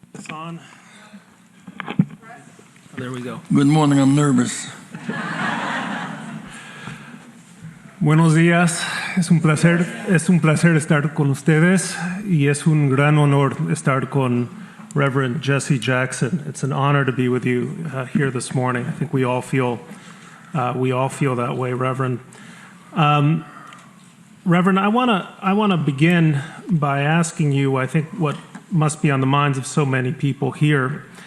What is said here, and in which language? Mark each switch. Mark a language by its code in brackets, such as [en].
[en] On. There we go. Good morning, I'm nervous. [es] Buenos días, es un placer estar con ustedes y es un gran honor estar con Reverend Jesse Jackson. [en] It's an honor to be with you here this morning. I think we all feel that way, Reverend. Reverend, I want to begin by asking you, I think what must be on the minds of so many people here.